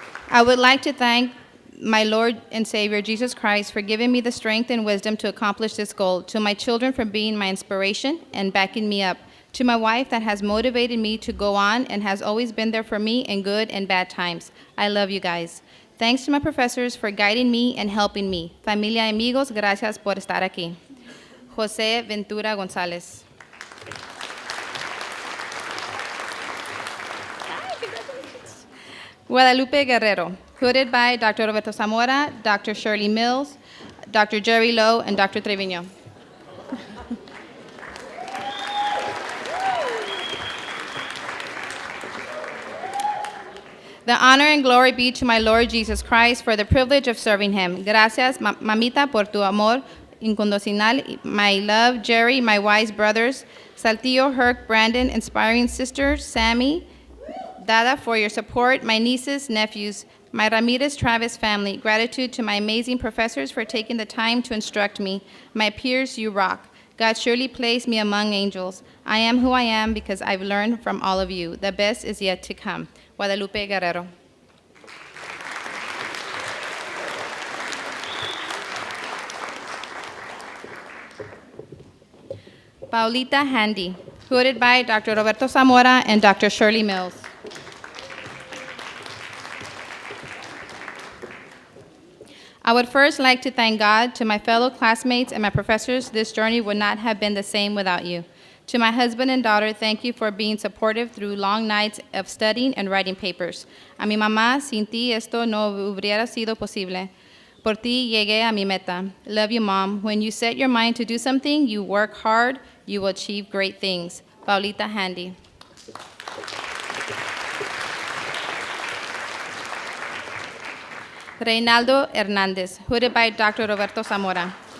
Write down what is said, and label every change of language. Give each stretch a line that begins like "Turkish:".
English: I would like to thank my Lord and Savior, Jesus Christ, for giving me the strength and wisdom to accomplish this goal. To my children for being my inspiration and backing me up. To my wife that has motivated me to go on and has always been there for me in good and bad times. I love you guys. Thanks to my professors for guiding me and helping me.
Spanish: Familia y amigos, gracias por estar aquí. José Ventura González.
English: Guadalupe Guerrero, hooded by Dr. Roberto Zamora, Dr. Shirley Mills, Dr. Jerry Lowe, and Dr. Treviño. The honor and glory be to my Lord Jesus Christ for the privilege of serving him.
Spanish: Gracias, mamita, por tu amor incondicional.
English: My love, Jerry, my wise brothers, Saltillo, Herc, Brandon, inspiring sister, Sammy, Dada, for your support, my nieces, nephews, My Ramirez Travis family, gratitude to my amazing professors for taking the time to instruct me. My peers, you rock. God surely placed me among angels. I am who I am because I've learned from all of you. The best is yet to come. Guadalupe Guerrero. Paulita Handy, hooded by Dr. Roberto Zamora and Dr. Shirley Mills. I would first like to thank God, to my fellow classmates and my professors. This journey would not have been the same without you. To my husband and daughter, thank you for being supportive through long nights of studying and writing papers.
Spanish: A mi mamá, sin ti esto no hubiera sido posible. Por ti llegué a mi meta.
English: Love you, Mom. When you set your mind to do something, you work hard, you will achieve great things. Paulita Handy. Reynaldo Hernandez, hooded by Dr. Roberto Zamora.